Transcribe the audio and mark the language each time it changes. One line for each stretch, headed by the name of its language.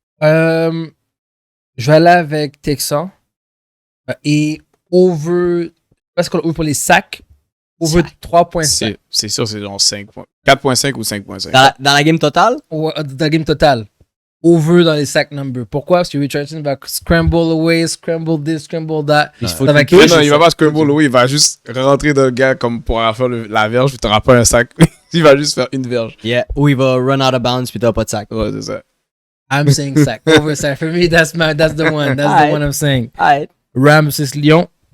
French: Je vais aller avec Texan. Et over. Parce qu'on ouvre pour les sacs. Over 3.5. C'est sûr, c'est genre 5 points. 4.5 ou 5.5. Dans la game totale? Ouais, dans la game totale. Over dans les
English: sack numbers.
French: Pourquoi? Parce que Richardson va
English: scramble away, scramble this, scramble that.
French: Non, il va pas
English: scramble away,
French: il va juste rentrer dans le gars comme pour faire la verge, puis t'auras pas un sac. Il va juste faire une verge.
English: Yeah,
French: ou il va
English: run out of bounds,
French: puis t'auras pas de sac. Ouais, c'est ça.
English: I'm saying sack. Over sack. For me, that's the one. That's the one I'm saying. Alright. Rams vs Lyon.